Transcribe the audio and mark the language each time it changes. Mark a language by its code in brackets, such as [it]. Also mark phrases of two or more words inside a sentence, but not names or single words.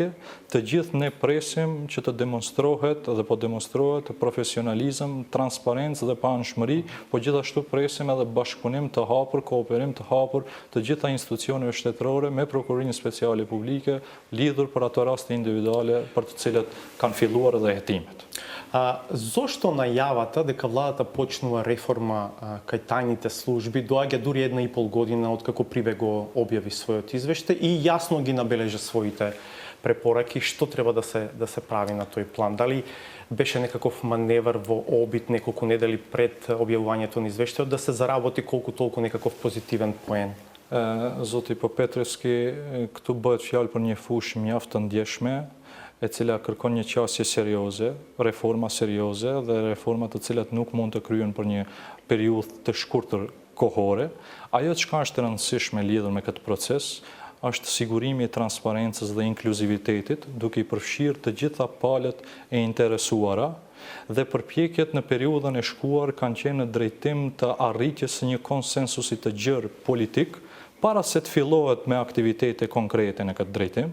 [sq] Të gjithë ne presim që të demonstrohet dhe po demonstrohet profesionalizëm, transparencë dhe paanshmëri, po gjithashtu presim edhe bashkëpunim të hapur, kooperim të hapur të gjitha institucioneve shtetërore me Prokurinë Speciale Publike lidhur për ato raste individuale për të cilat kanë filluar edhe hetimet. [mk] Зошто најавата дека владата почнува реформа кај тајните служби доаѓа дури 1,5 година откако Прибе го објави својот извештај и јасно ги набележа своите препораки што треба да се прави на тој план? Дали беше некаков маневр во обид неколку недели пред објавувањето на извештајот да се заработи колку толку некаков позитивен поен? [sq] Zoti Popetreski, këtu bëhet fjalë për një fushë mjaft të ndjeshme, e cila kërkon një qasje serioze, reforma serioze dhe reforma të cilat nuk mund të kryen për një periudhë të shkurtër kohore. Ajo çka është rëndësishme lidhur me këtë proces është sigurimi i transparencës dhe inkluzivitetit, duke i përfshirë të gjitha palët e interesuara, dhe përpjekjet në periudhën e shkuar kanë qenë në drejtim të arritjes së një konsensusi të gjerë politik, para se të fillohet me aktivitete konkrete në këtë drejtim.